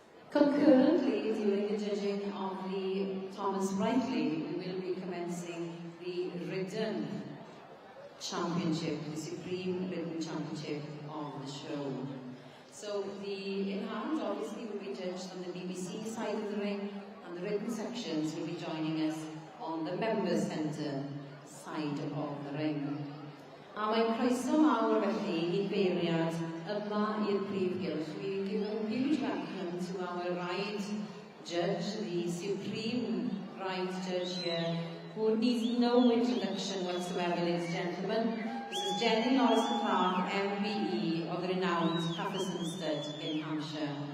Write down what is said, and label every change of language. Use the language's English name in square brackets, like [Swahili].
[English] Concurrently, during the judging of the Thomas Sprightly, we will be commencing the Ridden Championship, the Supreme Ridden Championship of the show. So the in-hand obviously will be judged on the BBC side of the ring, and the Ridden sections will be joining us on the Members Centre side of the ring. [Welsh] A mae'n croeso mawr felly I beiriad yma i'r Prif Gylch. [English] We give a huge welcome to our ride judge, the Supreme Ride Judge here, who needs no introduction whatsoever, ladies and gentlemen. This is Jenny Norris-Clark, MBE of the renowned Cafferson Stud in Hampshire.